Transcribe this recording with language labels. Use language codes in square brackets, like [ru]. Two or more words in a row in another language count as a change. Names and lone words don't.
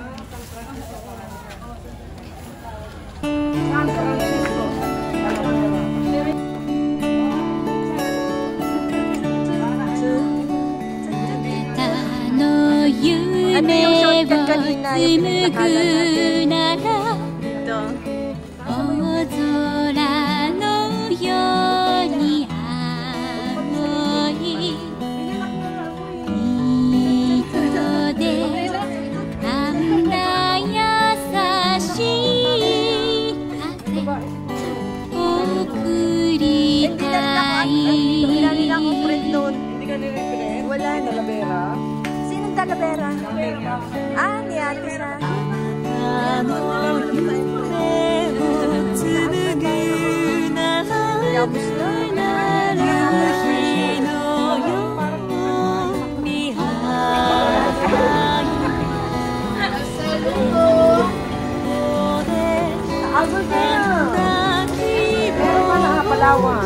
[tl] Ano yung shortcut kanina? Yung pinagpakalan natin. Ito. [ja] 大空のように青い糸であんな優しい風送りた [tl] ka nire-friend? Wala na. Talavera? Sinong Talavera? Ah, ni Ate Sa. Yabos na. Meron ka na Palawan.